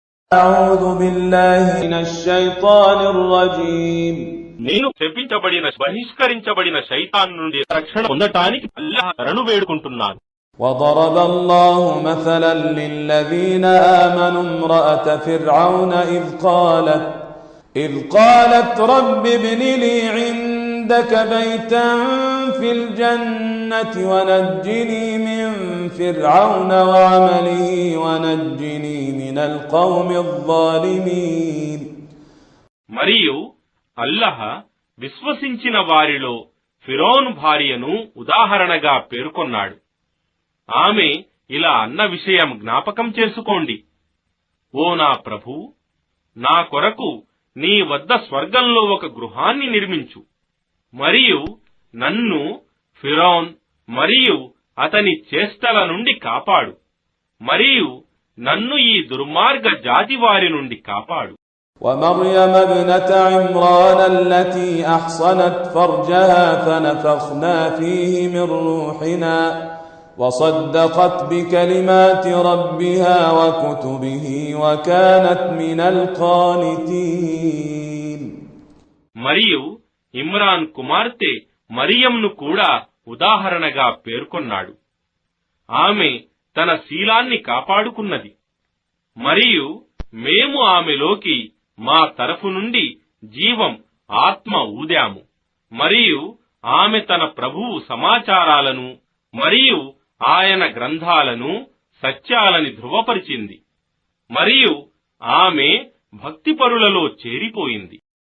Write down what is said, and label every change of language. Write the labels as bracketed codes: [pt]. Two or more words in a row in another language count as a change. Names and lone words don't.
[ar] أعوذ بالله من الشيطان الرجيم [te] నేను శపించబడిన బహిష్కరించబడిన శైతాన్ నుండి రక్షణ పొందటానికి అల్లాహ్ శరణు వేడుకుంటున్నాను. [ar] وضرب الله مثلا للذين آمنوا امرأة فرعون إذ قالت رب ابن لي عندك بيتا في الجنة ونجني من فرعون وعمله ونجني من القوم الظالمين. [te] మరియు అల్లాహ్ విశ్వసించిన వారిలో ఫిరౌను భార్యను ఉదాహరణగా పేర్కొన్నాడు. ఆమె ఇలా అన్న విషయం జ్ఞాపకం చేసుకోండి. ఓ నా ప్రభూ, నా కొరకు నీ వద్ద స్వర్గంలో ఒక గృహాన్ని నిర్మించు, మరియు నన్ను ఫిరౌన్ మరియు అతని చేష్టల నుండి కాపాడు, మరియు నన్ను ఈ దుర్మార్గ జాతి వారి నుండి కాపాడు. [ar] ومريم ابنة عمران التي أحصنت فرجها فنفخنا فيه من روحنا وصدقت بكلمات ربها وكتبه وكانت من القانتين. [te] మరియు ఇమ్రాన్ కుమార్తె మరియంను కూడా ఉదాహరణగా పేర్కొన్నాడు. ఆమె తన శీలాన్ని కాపాడుకున్నది, మరియు మేము ఆమెలోకి మా తరఫు నుండి జీవం ఆత్మ ఊదాము, మరియు ఆమె తన ప్రభువు సమాచారాలను మరియు ఆయన గ్రంథాలను సత్యాలని ధృవపరిచింది, మరియు ఆమె భక్తిపరులలో చేరిపోయింది.